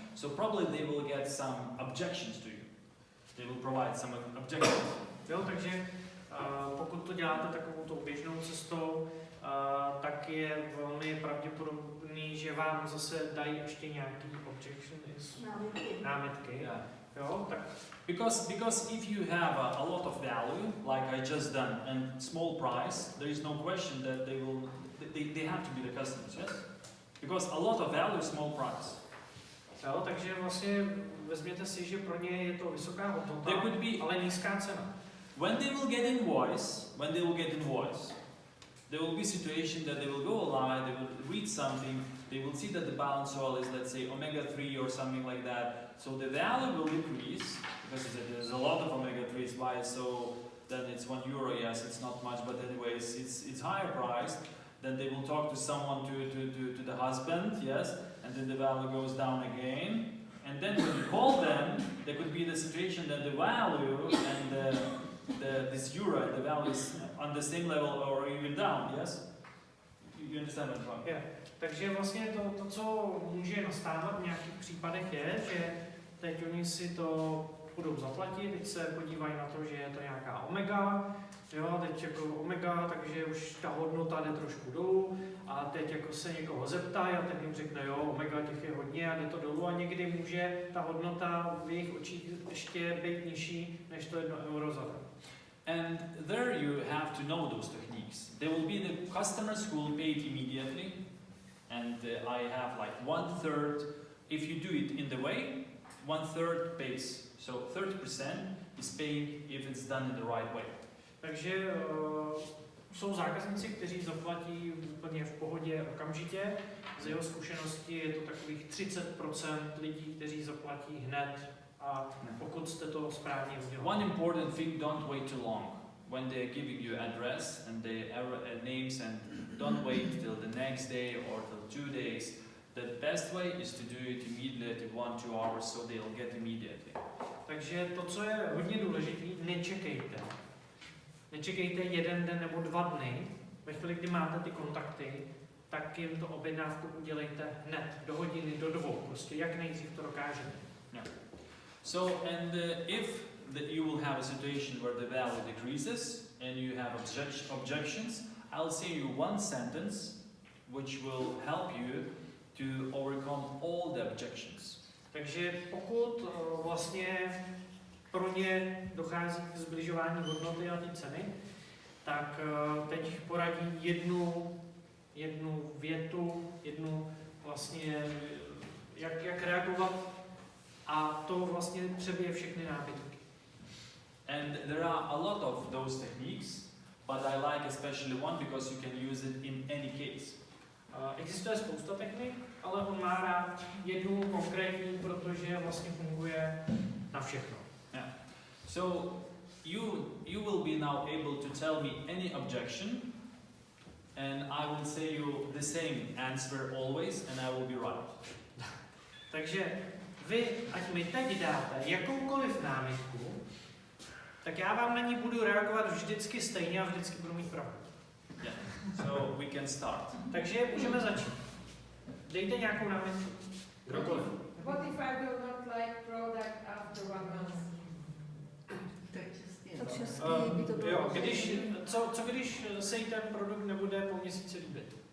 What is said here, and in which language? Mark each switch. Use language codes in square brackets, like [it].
[en] So probably they will get some objections to you. They will provide some objections. [cs] Jo, takže pokud to děláte takovou tou běžnou cestou, tak je velmi pravděpodobný, že vám zase dají ještě nějaký objections, námitky. [en] Yeah. [cs] Jo, tak [en] Because if you have a lot of value, like I just done, and small price, there is no question that they have to be the customers, yes? Because a lot of value, small price. [cs] jo, takže vlastně vezměte si, že pro ně je to vysoká hodnota, [en] There could be, [cs] ale nízká cena. [en] when they will get invoice, there will be situation that they will go online, they will read something, they will see that the balance oil is, let's say, omega-3 or something like that. So the value will increase because there's a lot of omega-3s. Why? So then it's €1. Yes, it's not much, but anyways, it's higher priced. Then they will talk to someone to the husband, yes, and then the value goes down again. And then when you call them, there could be the situation that the value and this euro and the value is on the same level or even down. Yes, you understand what I'm talking? Yeah. [cs] Takže vlastně to, co může nastávat v nějakých případech je, že teď oni si to budou zaplatit, teď se podívají na to, že je to nějaká omega, jo, teď jako omega, takže už ta hodnota jde trošku dolů a teď jako se někoho zeptají a ten jim řekne, jo, omega těch je hodně a jde to dolů a někdy může ta hodnota v jejich očích ještě být nižší než to €1 za den. [en] And there you have to know those techniques. There will be the customers who will pay it immediately, and I have like 1/3. If you do it in the way, 1/3 pays. So 30% is paying if it's done in the right way. [cs] Takže jsou zákazníci, kteří zaplatí úplně v pohodě okamžitě. Z jeho zkušenosti je to takových 30% lidí, kteří zaplatí hned. A pokud jste to správně udělali. [en] One important thing: don't wait too long. When they are giving you address and the names, and don't wait till the next day or till 2 days. The best way is to do it immediately, 1-2 hours, so they'll get immediately. [cs] Takže to, co je hodně důležité, nečekejte. Nečekejte 1 den nebo 2 dny. Ve chvíli, kdy máte ty kontakty, tak jim to objednávku udělejte hned, do hodiny, do 2, prostě jak nejdřív to dokážete. [en] Yeah. So, and if you will have a situation where the value decreases and you have objections, I'll say you one sentence which will help you to overcome all the objections. [cs] Takže pokud vlastně pro ně dochází k zbližování hodnoty a té ceny, tak teď poradí jednu větu, vlastně jak reagovat a to vlastně přebije všechny námitky. [en] And there are a lot of those techniques, but I like especially one because you can use it in any case. [cs] Existuje spousta technik, ale on má rád jednu konkrétní, protože vlastně funguje na všechno. [en] Yeah. So you will be now able to tell me any objection, and I will say you the same answer always, and I will be right. [cs] Takže vy, ať mi teď dáte jakoukoliv námitku, tak já vám na ní budu reagovat vždycky stejně a vždycky budu mít pravdu. [en] Yeah. So we can start. [cs] Takže můžeme začít. Dejte nějakou námitku. Kdokoliv. [en] What if I will not like product after 1 month? [cs] Tak česky by to Jo, bylo. co když se jí ten produkt nebude po měsíci líbit?